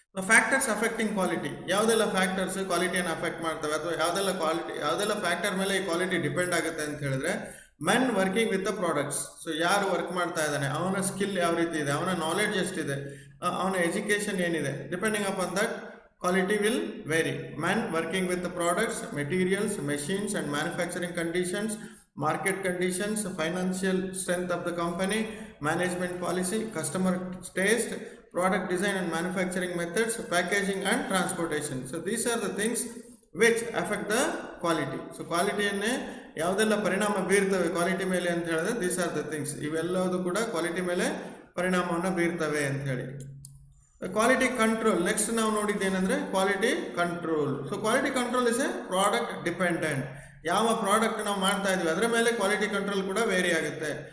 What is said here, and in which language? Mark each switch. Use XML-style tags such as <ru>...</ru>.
<en>factors affecting quality,</en> <kn>ಯಾವುದೆಲ್ಲ factors ಕ್ವಾಲಿಟಿಯನ್ನು affect ಮಾಡ್ತವೆ, ಅಥವಾ ಯಾವುದೆಲ್ಲ ಫ್ಯಾಕ್ಟರ್ ಮೇಲೆ ಈ ಕ್ವಾಲಿಟಿ ಡಿಪೆಂಡ್ ಆಗುತ್ತೆ ಅಂತ ಹೇಳಿದ್ರೆ,</kn> <en>Men working with the products.</en> <kn>So ಯಾರು ವರ್ಕ್ ಮಾಡ್ತಾ ಇದ್ದಾನೆ, ಅವನ ಸ್ಕಿಲ್ ಯಾವ ರೀತಿ ಇದೆ, ಅವನ ನಾಲೆಡ್ಜ್ ಎಷ್ಟಿದೆ, ಅವನ ಎಜುಕೇಷನ್ ಏನಿದೆ,</kn> <en>Depending upon that quality will vary. Men working with the products, materials, machines and manufacturing conditions, market conditions, financial strength of the company, management policy, customer taste, product design and manufacturing methods, packaging and transportation. So these are the things which affect the quality.</en> <kn>So ಕ್ವಾಲಿಟಿಯನ್ನೇ ಯಾವುದೆಲ್ಲ ಪರಿಣಾಮ ಬೀರ್ತವೆ quality ಮೇಲೆ ಅಂತ ಹೇಳಿದ್ರೆ</kn> <en>these are the things,</en> <kn>ಇವೆಲ್ಲವೂ ಕೂಡ quality ಮೇಲೆ ಪರಿಣಾಮವನ್ನು ಬೀರ್ತವೆ ಅಂತ ಹೇಳಿ. ಕ್ವಾಲಿಟಿ ಕಂಟ್ರೋಲ್, ನೆಕ್ಸ್ಟ್ ನಾವು ನೋಡಿದ್ದೇನೆಂದ್ರೆ quality control. So</kn> <en>Quality control is a product dependent.</en> <kn>ಯಾವ ಪ್ರಾಡಕ್ಟ್ ನಾವು ಮಾಡ್ತಾ ಇದೀವಿ ಅದರ ಮೇಲೆ ಕ್ವಾಲಿಟಿ ಕಂಟ್ರೋಲ್ ಕೂಡ ವೇರಿ ಆಗುತ್ತೆ.</kn>